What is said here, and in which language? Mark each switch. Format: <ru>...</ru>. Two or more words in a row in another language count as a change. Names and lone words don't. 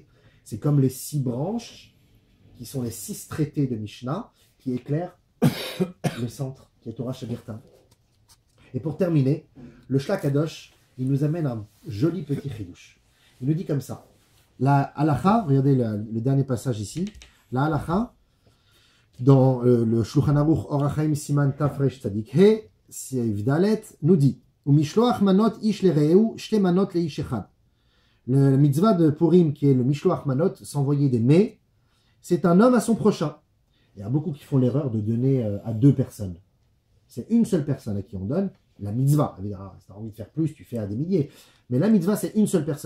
<fr>C'est comme les 6 branches, qui sont les 6 traités de Mishnah, qui éclairent le centre, qui est</fr> <he>תורה שבכתב.</he> <fr>Et pour terminer, le Shlach Kadosh, il nous amène un joli petit chidouche. Il nous dit comme ça. La halacha, regardez le dernier passage ici, la halacha, dans le Shulchan Aruch Or HaChaim</fr> <he>סימן תר צדי ה, סעיף דלת,</he> <fr>nous dit</fr> <he>ומשלוח מנות איש לרעהו, שתי מנות לאיש אחד.</he> <fr>Le mitzvah de Purim, qui est le</fr> <he>משלוח מנות,</he> <fr>s'envoyer des mets, c'est un homme à son prochain. Il y a beaucoup qui font l'erreur de donner à 2 personnes. C'est une seule personne à qui on donne la mitzvah. Évidemment, si tu as envie de faire plus, tu fais à des milliers. Mais la mitzvah, c'est une seule personne.</fr>